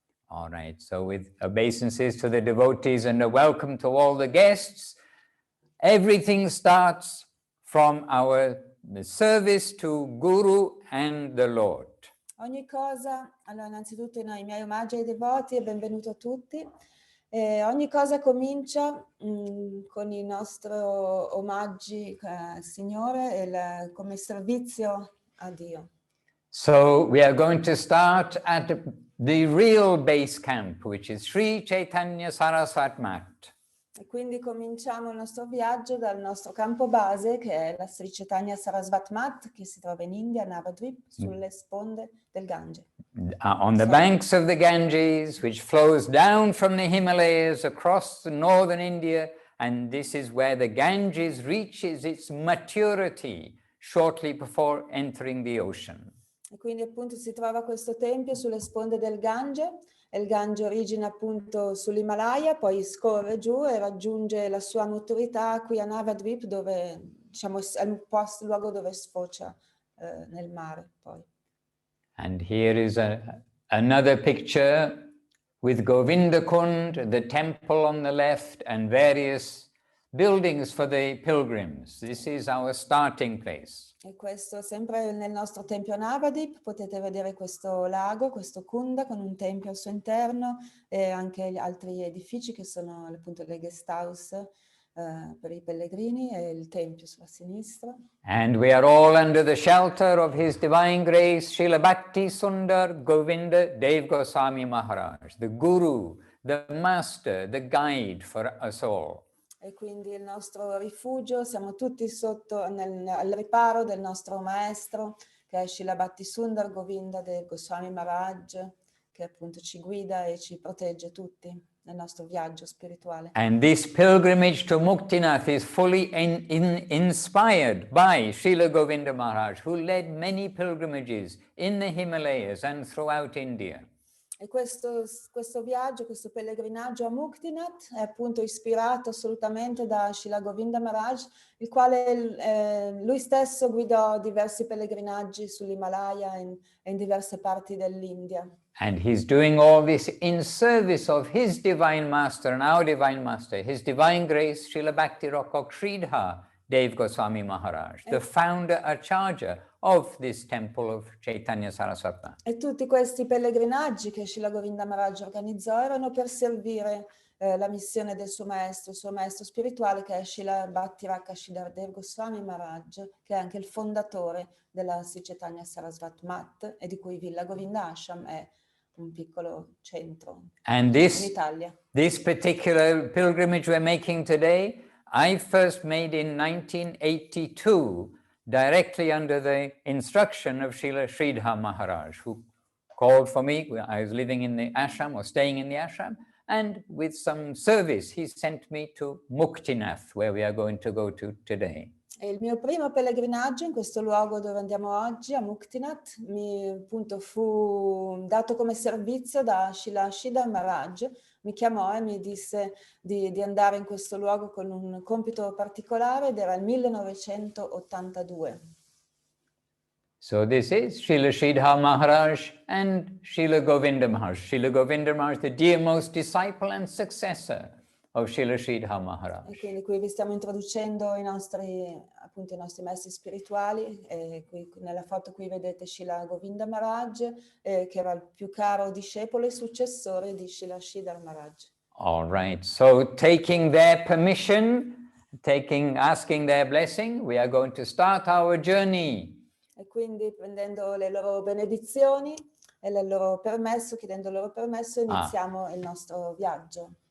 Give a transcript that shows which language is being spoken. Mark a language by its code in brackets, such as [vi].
[en] All right, so with obeisances to the devotees and a welcome to all the guests, everything starts from our service to Guru and the Lord. [it] Ogni cosa, allora innanzitutto i miei omaggi ai devoti e benvenuto a tutti. Ogni cosa comincia con i nostri omaggi al Signore come servizio a Dio. [en] So we are going to start at the real base camp, which is Sri Chaitanya Saraswat Mat. [it] E quindi cominciamo il nostro viaggio dal nostro campo base, che è la Sri Chaitanya Saraswat Mat, che si trova in India, Navadvip, sulle sponde del Gange. [en] On the banks of the Ganges, which flows down from the Himalayas across the northern India, and this is where the Ganges reaches its maturity shortly before entering the ocean. [it] E quindi appunto si trova questo tempio sulle sponde del Gange, e il Gange origina appunto sull'Himalaya, poi scorre giù e raggiunge la sua maturità qui a Navadvip, dove diciamo è il luogo dove sfocia nel mare poi. [en] And here is another picture with Govinda Kund, the temple on the left, and various buildings for the pilgrims. This is our starting place. [it] E questo sempre nel nostro tempio Navadvip, potete vedere questo lago, questo Kunda con un tempio al suo interno e anche gli altri edifici che sono appunto le guest house per i pellegrini e il tempio sulla sinistra. [en] And we are all under the shelter of His Divine Grace, Srila Bhakti Sundar Govinda Dev Goswami Maharaj, the Guru, the Master, the Guide for us all. [it] E quindi il nostro rifugio, siamo tutti sotto al riparo del nostro maestro, che è Srila Bhakti Sundar Govinda Dev Goswami Maharaj, che appunto ci guida e ci protegge tutti nel nostro viaggio spirituale. [en] And this pilgrimage to Muktinath is fully inspired by Srila Govinda Maharaj, who led many pilgrimages in the Himalayas and throughout India. [it] E questo viaggio, questo pellegrinaggio a Muktinath è appunto ispirato assolutamente da Srila Govinda Maharaj, il quale lui stesso guidò diversi pellegrinaggi sull'Himalaya e in diverse parti dell'India. [en] And he's doing all this in service of his Divine Master and our Divine Master, His Divine Grace, Srila Bhakti Rakok Sridhar Dev Goswami Maharaj, the founder Acharya of this temple of Chaitanya Saraswati. [it] E tutti questi pellegrinaggi che Srila Govinda Maharaj organizzò erano per servire la missione del suo maestro, il suo maestro spirituale, che è Srila Bhakti Rakshidhar Dev Goswami Maharaj, che è anche il fondatore della Sri Chaitanya Saraswati Mat e di cui Villa Govinda Ashram è un piccolo centro [en] And [it] in Italia. [en] this particular pilgrimage we're making today, I first made in 1982, directly under the instruction of Srila Sridhar Maharaj, who called for me. I was living in the ashram or staying in the ashram, and with some service, he sent me to Muktinath, where we are going to go to today. [it] E il mio primo pellegrinaggio in questo luogo dove andiamo oggi, a Muktinath, appunto fu dato come servizio da Srila Sridhar Maharaj. Mi chiamò e mi disse di andare in questo luogo con un compito particolare ed era il 1982. [en] So this is Srila Sridhar Maharaj and Srila Govinda Maharaj. Srila Govinda Maharaj, the dearmost disciple and successor of Srila Sridhar Maharaj. [it] E quindi qui vi stiamo introducendo i nostri maestri spirituali. E qui, nella foto qui vedete Srila Govinda Maharaj, che era il più caro discepolo e successore di Srila Sridhar Maharaj. [en] All right, so taking their permission, asking their blessing, we are going to start our journey. [it] E quindi prendendo le loro benedizioni e il loro permesso, chiedendo il loro permesso, iniziamo il nostro viaggio.